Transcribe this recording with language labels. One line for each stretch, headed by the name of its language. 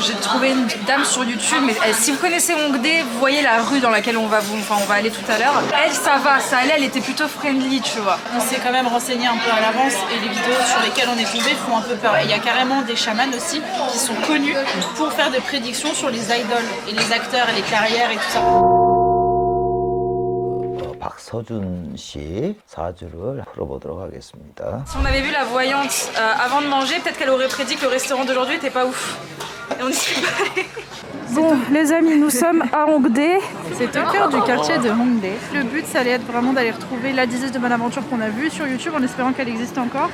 French: J'ai trouvé une dame sur YouTube, mais si vous connaissez Hongdae, vous voyez la rue dans laquelle on va aller tout à l'heure. Elle, ça va, ça allait, elle était plutôt friendly, tu vois. On s'est quand même renseigné un peu à l'avance et les vidéos sur lesquelles on est tombé font un peu peur. Et il y a carrément des chamans aussi qui sont connus pour faire des prédictions sur les idoles et les acteurs et les carrières et tout ça.
Korean: 박서준 씨 사주를 풀어보도록 하겠습니다.
French: Si on avait vu la voyante avant de manger, peut-être qu'elle aurait prédit que le restaurant d'aujourd'hui était pas ouf. Et on y serait pas allé. Bon les amis, nous sommes à Hongdae. C'est au cœur du quartier de Hongdae. Le but ça allait être vraiment d'aller retrouver la diseuse de Bonaventure qu'on a vue sur YouTube en espérant qu'elle existe encore.